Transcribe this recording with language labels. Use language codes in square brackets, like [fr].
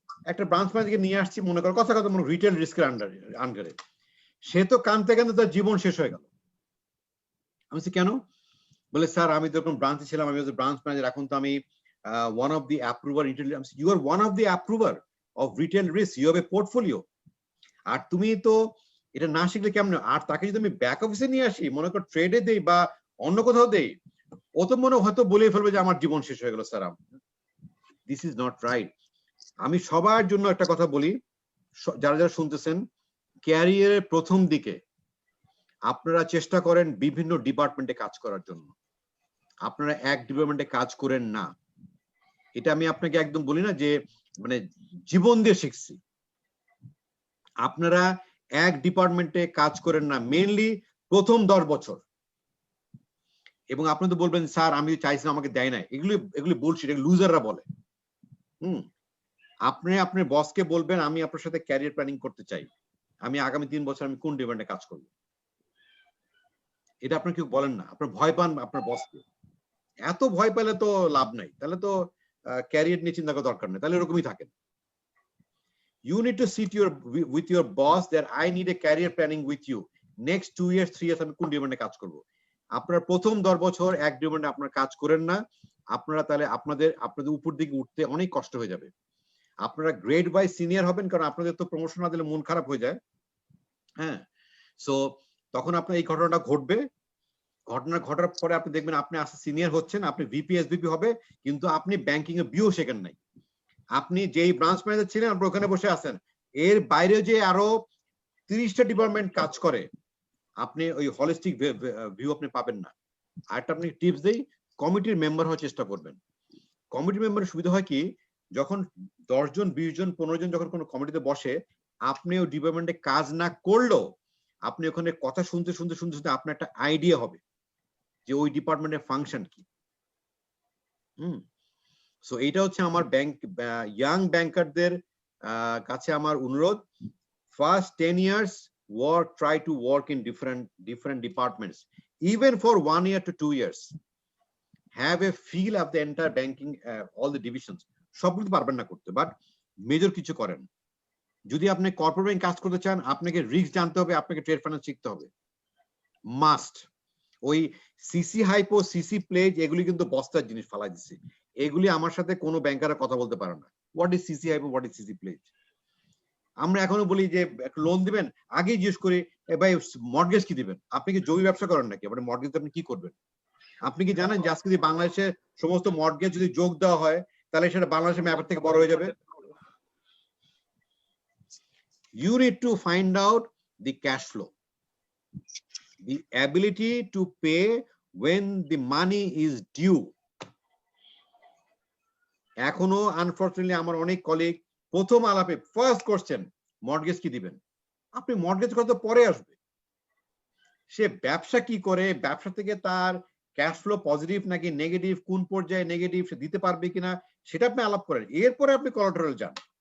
[bn] একটা ব্রাঞ্চ ম্যানেজারকে নিয়ে আসছি, মনে করো কথা কথা মনে রিটেল রিস্কের আন্ডারে, সে তো কানতে কানতে তার জীবন শেষ হয়ে গেল। আমি কেন? বলে স্যার আমি তো এরকম ব্রাঞ্চে ছিলাম, আমি ব্রাঞ্চ ম্যানেজার, এখন তো আমি [en] one of the approver retail. You are one of the approver of retail risk, you have a portfolio. [bn] আর তুমি তো এটা না শিখলে কেমন? আর তাকে যদি আমি ব্যাক অফিসে নিয়ে আসি, মনে কর ট্রেডে দেই বা অন্য কোথাও দেই, ও তো মনে হয়তো বলে ফেলবে যে আমার জীবন শেষ হয়ে গেল sir. [en] This is not right. [bn] আমি সবার জন্য একটা কথা বলি, যারা যারা শুনতেছেন, ক্যারিয়ারের প্রথম দিকে আপনারা চেষ্টা করেন বিভিন্ন ডিপার্টমেন্টে কাজ করার জন্য, আপনারা এক ডিপার্টমেন্টে কাজ করেন না। এটা আমি আপনাকে একদম বলি না যে মানে জীবন দিয়ে শিখছি। আপনারা এক ডিপার্টমেন্টে কাজ করেন না মেইনলি প্রথম 10 বছর। এবং আপনি তো বলবেন স্যার আমি চাইছিলাম আমাকে দেয় না, এগুলি বুলশিট, এগুলো লুজাররা বলে। আপনি আপনার বসকে বলবেন আমি আপনার সাথে ক্যারিয়ার প্ল্যানিং করতে চাই, আমি আগামী 3 বছর আমি কোন ডিপার্টমেন্টে কাজ করব। এটা আপনি কেউ বলেন না, আপনার ভয় পান আপনার বসকে। এত ভয় পেলে তো লাভ নাই, তাহলে তো ক্যারিয়ার নিয়ে চিন্তা করার দরকার নেই, তাহলে এরকমই থাকেন। [en] You need to sit with your boss that I need a career planning with you. Next 2 years, 3 years [bn] আমি কোন ডিপার্টমেন্টে কাজ করব। আপনার প্রথম 10 বছর এক ডিপার্টমেন্টে আপনার কাজ করেন না, আপনারা তাহলে আপনাদের উপর দিকে উঠতে অনেক কষ্ট হয়ে যাবে। আপনারা গ্রেড বাই সিনিয়র হবেন, কারণ আপনাদের তো প্রমোশন না দিলে মন খারাপ হয়ে যায়। হ্যাঁ, সো তখন আপনার এই ঘটনাটা ঘটবে। ঘটনা ঘটার পরে আপনি দেখবেন আপনি আস্তে সিনিয়র হচ্ছেন, আপনি ভিপি এসভিপি হবে, কিন্তু আপনি ব্যাংকিং এ বিও শেখেন নাই। আপনি যেই ব্রাঞ্চ ম্যানেজার ছিলেন আপনি ওখানে বসে আছেন, এর বাইরে যে আরো 30টা ডিপার্টমেন্ট কাজ করে, আপনি ওই হলিস্টিক ভিউ আপনি পাবেন না। আরেকটা আপনি টিপস দেই, কমিটির মেম্বার হওয়ার চেষ্টা করবেন। কমিটি মেম্বারের সুবিধা হয় কি, যখন 10 জন 20 জন 15 জন যখন কোনো কমিটিতে বসে, আপনি ওই ডিপার্টমেন্টে কাজ না করলেও আপনি ওখানে কথা শুনতে শুনতে শুনতে শুনতে আপনার একটা আইডিয়া হবে যে ওই ডিপার্টমেন্টের ফাংশন কি। সো এইটা হচ্ছে আমার ইয়াং ব্যাংকারদের কাছে আমার অনুরোধ। [en] First 10 years try to work in different departments, even for 1 year to 2 years. Have a feel of the entire banking, all the divisions. [bn] সবগুলো পারবেন না করতে, বাট মেজর কিছু করেন। যদি আপনি কর্পোরেট ব্যাংক কাজ করতে চান, আপনাকে রিস্ক জানতে হবে, আপনাকে ট্রেড ফাইন্যান্স শিখতে হবে, মাস্ট। ওই সিসি হাইপো, সিসি প্লেজ, এগুলি কিন্তু বস্তার জিনিস ফালাই দিচ্ছে। এগুলি আমার সাথে কোনো ব্যাংকাররা কথা বলতে পারে না। [en] What is CC hypo, what is CC pledge. [bn] আমরা এখনো বলি যে লোন দিবেন, আগে জিজ্ঞেস করি ভাই মর্টগেজ কি দিবেন। আপনি কি জমি ব্যবসা করেন নাকি? আপনি মর্টগেজ আপনি কি করবেন? আপনি কি জানেন যে আজকে যদি বাংলাদেশে সমস্ত মর্টগেজ যদি যোগ দেওয়া হয়, তাহলে সেটা বাংলাদেশের ম্যাপের থেকে বড় হয়ে যাবে। [en] You need to find out the cash flow, the ability to pay when the money is due. [bn] এখনো আনফরচুনেটলি আমার অনেক কলিগ প্রথম আলাপে ফার্স্ট কোশ্চেন মর্টগেজ কি দিবেন। আপনি মর্টগেজ কথা পরে আসবে, সে ব্যবসা কি করে, ব্যবসা থেকে তার ক্যাশ ফ্লো পজিটিভ নাকি নেগেটিভ, কোন পর্যায়ে নেগেটিভ, সে দিতে পারবে কিনা সেটা আপনি আলাপ করেন, এরপরে আপনি কোলাটেরাল যান।